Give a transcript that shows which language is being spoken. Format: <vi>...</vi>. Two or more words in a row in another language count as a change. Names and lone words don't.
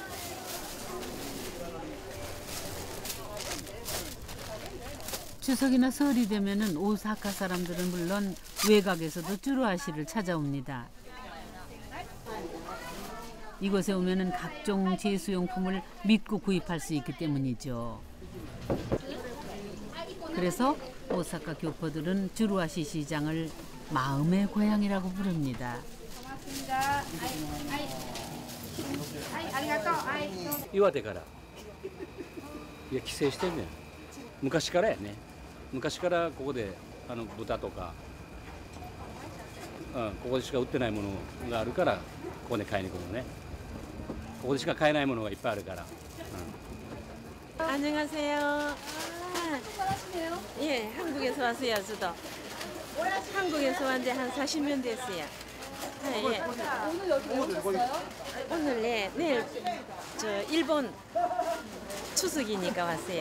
<ko>추석이나 설이 되면은 오사카 사람들은 물론 외곽에서도 찌루아 씨를 찾아옵니다. 이곳에 오면은 각종 제수용품을 믿고 구입할 수 있기 때문이죠. 그래서 오사카 교포들은 찌루아 씨 시장을 마음의 고향이라고 부릅니다.</ko> <ja>岩手からいや帰省してんねん。昔からやね。昔からここで豚とか、ここでしか売ってないものがあるからここで買いに来るのね。ここでしか買えないものがいっぱいあるから。</ja> <ko>안녕하세요. 예, 한국에서 왔어요, 저도. 한국에서 왔는데 한 40년 됐어요. 예. 오늘 여기 왜 오셨어요? 오늘 내일 저 일본 추석이니까 왔어요.</ko>